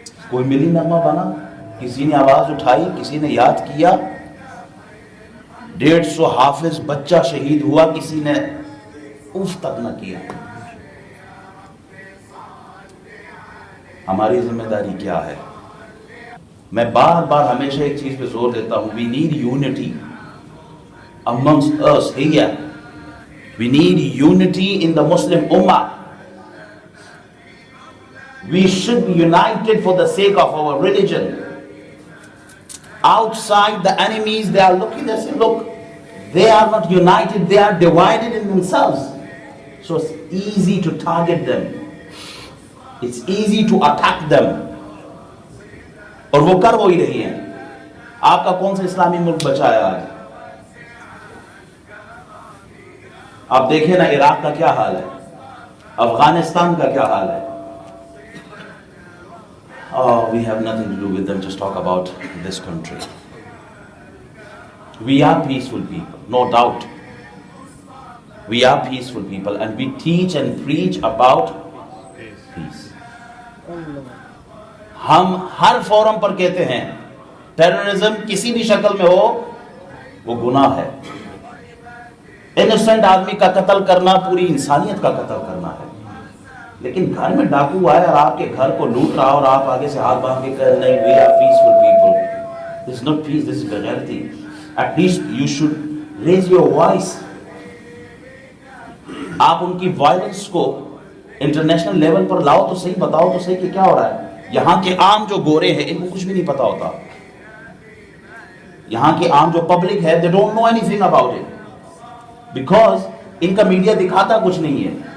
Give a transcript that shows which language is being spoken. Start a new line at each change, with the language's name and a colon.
Urdu: کوئی ملی نغمہ بنا, کسی نے آواز اٹھائی, کسی نے یاد کیا, 150 حافظ بچہ شہید ہوا, کسی نے اف تک نہ کیا. ہماری ذمہ داری کیا ہے؟ میں بار بار ہمیشہ ایک چیز پہ زور دیتا ہوں.
English: We need unity amongst us here. We need unity in the Muslim Ummah. We should be united for the sake of our religion. Outside, the enemies, they are looking, they say, look, they are not united, they are divided in themselves. So it's easy to target them. It's easy to attack them.
Urdu: اور وہ کر وہی رہی ہیں. آپ کا کون سا اسلامی ملک بچا ہے آج؟ آپ دیکھیں نا عراق کا کیا حال ہے, افغانستان کا کیا حال ہے.
English: Oh, we have nothing to do with them, just talk about this country. We are peaceful people, no doubt. We are peaceful people, and we teach and preach about peace.
Urdu: ہم ہر فورم پر کہتے ہیں terrorism کسی بھی شکل میں ہو وہ گناہ ہے. انوسنٹ آدمی کا قتل کرنا پوری انسانیت کا قتل کرنا ہے. لیکن گھر میں ڈاکو آئے اور آپ کے گھر کو لوٹ رہا, اور آپ آگے سے ہاتھ باندھ کے کہہ نہیں,
English: we are peaceful people. This is not peace, this is reality. At least you should raise your voice.
Urdu: آپ ان کی وائلنس کو انٹرنیشنل لیول پر لاؤ تو صحیح, بتاؤ تو صحیح کہ کیا ہو رہا ہے. یہاں کے عام جو گورے ہیں ان کو کچھ بھی نہیں پتا ہوتا. یہاں کے عام جو پبلک ہے,
English: they don't know anything about it,
Urdu: because ان کا میڈیا دکھاتا کچھ نہیں ہے.